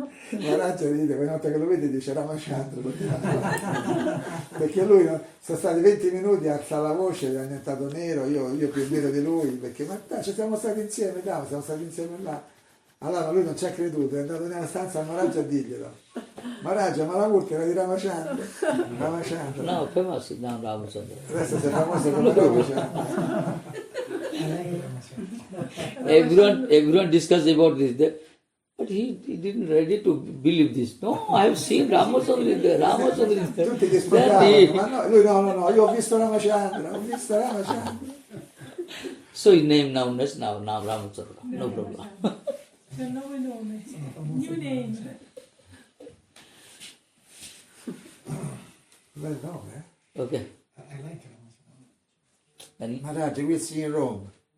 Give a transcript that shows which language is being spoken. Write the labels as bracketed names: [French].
[Italian] Maharaj ride, quella volta che lo vede dice Ramachandra, perché lui sono stati 20 minuti, alza la voce, è diventato nero, io più nero di lui, perché ma dai, ci siamo stati insieme, dai, siamo stati insieme là. Allora lui non ci ha creduto, è andato nella stanza a Maharaj a dirglielo: Maharaj, ma la murti era di Ramachandra. [English] No, famous now Ramachandra. [Italian] Adesso sei famoso come Ramachandra. [English] Everyone discussed about this, but he didn't ready to believe this. No, I have seen Ramachandra is there, Ramachandra is there. [Italian] Tutti gli spiegavano, ma no, lui no, io ho visto Ramachandra. [English] So his name now Ramachandra, no problem. [Italian] C'è un nuovo nome. [English] New name. [Italian] Bel nome, [English] Okay. I like it. Maharaj, we'll see in Rome.